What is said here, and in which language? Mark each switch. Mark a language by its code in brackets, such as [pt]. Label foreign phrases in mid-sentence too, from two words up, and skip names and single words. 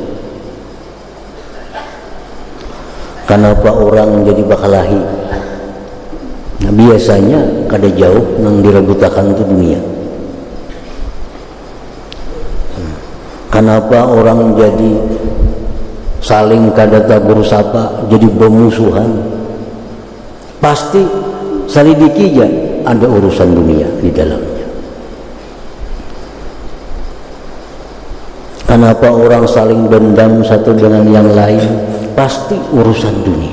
[id] Kenapa orang jadi bakalahi? [bjn] Nah, biasanya kada jauh nang direbutakan itu dunia. [id] Kenapa orang jadi saling [bjn] kada tabur sapa, [id] jadi bermusuhan? Pasti salidiki aja ada urusan dunia di dalamnya. Kenapa orang saling dendam satu dengan yang lain? Pasti urusan dunia.